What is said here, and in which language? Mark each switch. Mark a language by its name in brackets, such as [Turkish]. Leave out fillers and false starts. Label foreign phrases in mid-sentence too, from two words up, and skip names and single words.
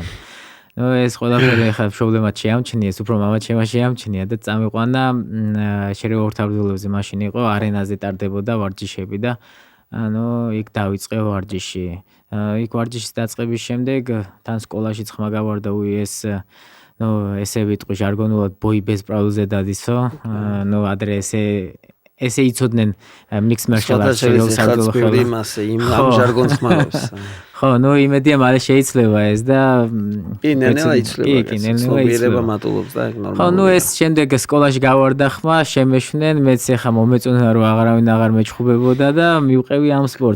[Georgian] ნუ ეს ყველაფერი ხა პრობლემად შეამჩნიეს, უფრო მამა შეამჩნია და წამიყვანა შერეულ-ორთაბრძოლებზე მაშინ იყო, არენაზე ტარდებოდა ვარჯიშები და ანუ იქ დავიწყე ვარჯიში. იქ ვარჯიშის დაწყების შემდეგ თან სკოლაშიც ხმა გავარდა ეს ესე ვიტყვი ჟარგონულად [Russian] бой без правил [Georgian] ზედადისო. ნუ ადრე ესე იცოდნენ [English] mixed martial arts [Georgian] შერეულ-საბრძოლო ხელოვნებასე იმ ჟარგონს ხმარობს. ხო, ნუ იმედია მალე შეიძლება ეს და ნელ-ნელა იცლება. ცნობიერება მატულობს და ნორმალია. ხო, ნუ ეს შემდეგ სკოლაში გავარდა ხმა, შემეშნენ, მეც ეხა მომეწონა რომ აღარავინ აღარ მეჩხუბებოდა და მივყევი ამ სპორტს.